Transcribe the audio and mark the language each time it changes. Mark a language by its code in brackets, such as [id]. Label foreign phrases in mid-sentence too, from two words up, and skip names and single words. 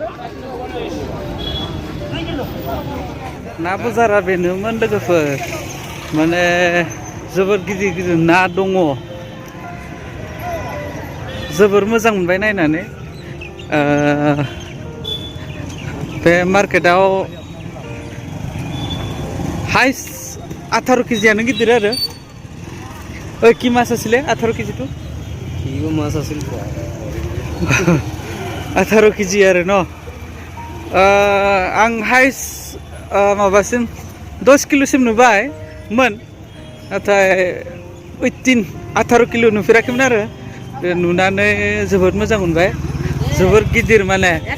[brx] ना बाजारा बेनोमोन लोगोफोर, माने जोबोर गिदिर गिदिर ना दङ। जोबोर मोजां मोनबाय नायनानै। बे मार्केटाव हाइस्ट 18 केजियानो गिदिर आरो। [as] কি মাছ আছিলে 18 কেজিটো? কিও মাছ আছিল [brx] 18 কেজি आरो न'। आं हाइस्ट माबासिम 10 किल'सिम नुबायमोन, नाथाय 18 किल' नुफेराखैमोन आरो। नुनानै जोबोद मोजां मोनबाय, जोबोर गिदिर माने।